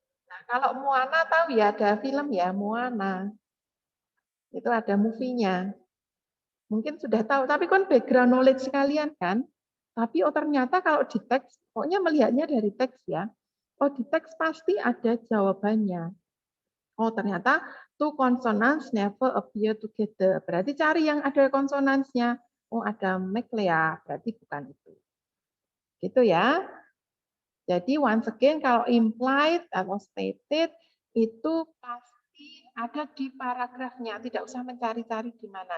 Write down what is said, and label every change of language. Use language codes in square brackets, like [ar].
[id] Nah, kalau Moana tahu ya, ada film ya, Moana. Itu ada movie-nya. Mungkin sudah tahu, tapi kan background knowledge sekalian kan. Tapi oh ternyata kalau di teks, pokoknya melihatnya dari teks ya. Oh di teks pasti ada jawabannya. Oh ternyata [en] two consonants never appear together. [id] Berarti cari yang ada konsonansnya. Oh ada McLea, berarti bukan itu. Gitu ya. Jadi [en] once again [id] kalau implied atau stated itu pasti ada di paragrafnya. Tidak usah mencari-cari di mana.